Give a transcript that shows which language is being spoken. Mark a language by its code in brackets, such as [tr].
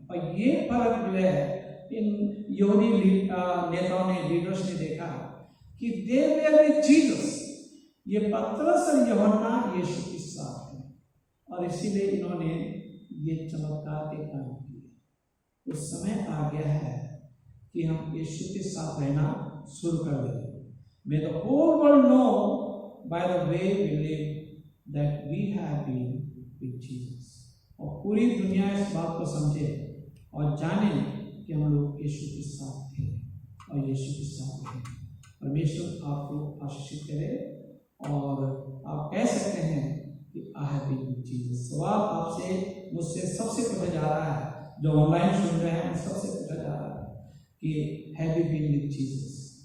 [hi] और ये फर्क जो है इन यहूदी नेताओं ने, लीडर्स ने देखा कि [en] they were with Jesus, [hi] ये पतरस और यूहन्ना यीशु के साथ हैं, और इसीलिए इन्होंने ये चमत्कार के काम किए। तो समय आ गया है कि हम यीशु के साथ रहना शुरू कर दें। [en] May the whole world know by the way we live that we have been with Jesus. [hi] और पूरी दुनिया इस बात को समझे और जाने कि हम लोग यीशु के साथ थे और यीशु के साथ हैं। परमेश्वर आपको आशीषित करे और आप कह सकते हैं कि [en] I have been with Jesus। [hi] सवाल आपसे मुझसे सबसे पूछा जा रहा है, जो ऑनलाइन सुन रहे हैं सबसे पूछा जा रहा है कि [en] Have you been with Jesus?